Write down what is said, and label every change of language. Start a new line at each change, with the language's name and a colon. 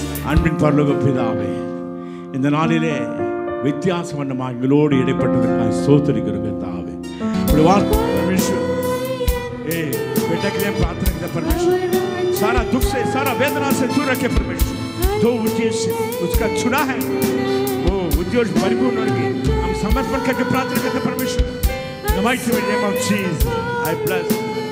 Tamil: அன்பின் பரலோக பிதாவே, இந்த நாளிலே வித்தியாசம் எங்களோடு இடைப்பட்டதற்காக ஸ்தோத்திரிக்கிறோம் தாவே.
Hindi: परमेश्वर बेटा के लिए प्रार्थना करते परमेश्वर, सारा दुख से सारा वेदना से दूर रखे परमेश्वर. तो उद्देश्य उसका चुना है, वो उद्देश्य परिपूर्ण होगी. हम समर्पण करके प्रार्थना करते परमेश्वर.
English: In the mighty name of Jesus, I bless.